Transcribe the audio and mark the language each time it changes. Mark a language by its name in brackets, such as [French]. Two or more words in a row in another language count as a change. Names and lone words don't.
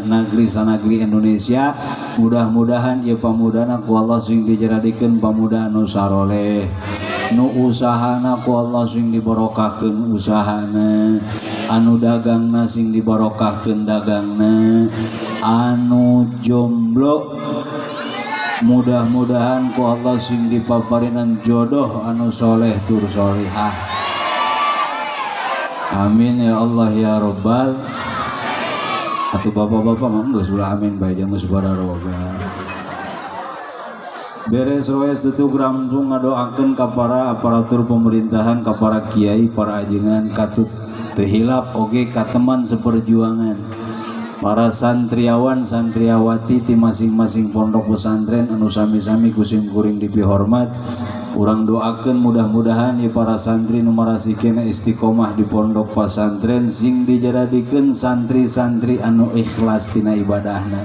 [Sundanese] negeri sanagri Indonesia, mudah-mudahan ieu pamudana ku Allah sing dijaradikeun pamuda anu saroleh, nu usahana ku Allah sing dibarokahkeun usahana, anu dagangna sing dibarokahkeun dagangna, anu jomblo mudah-mudahan ku Allah sing dipaparinan jodoh anu soleh tur solihah. [Arabic] آمين يا الله يا رب. [Sundanese] Atuh bapak-bapak mah geus ulah amin bae jangan subara roga. Beres roes tutup rampung ngadoakeun ka para aparatur pemerintahan, ka para kiai, para ajengan, katut teu hilap oge ka [Indonesian] teman seperjuangan, [Sundanese] para santriawan santriawati di masing-masing pondok pesantren anu sami-sami kusim kuring dipihormat, urang doakeun mudah-mudahan ya para santri nu marasikeun istiqomah di pondok pesantren sing dijaradikeun santri-santri anu ikhlas tina ibadahna.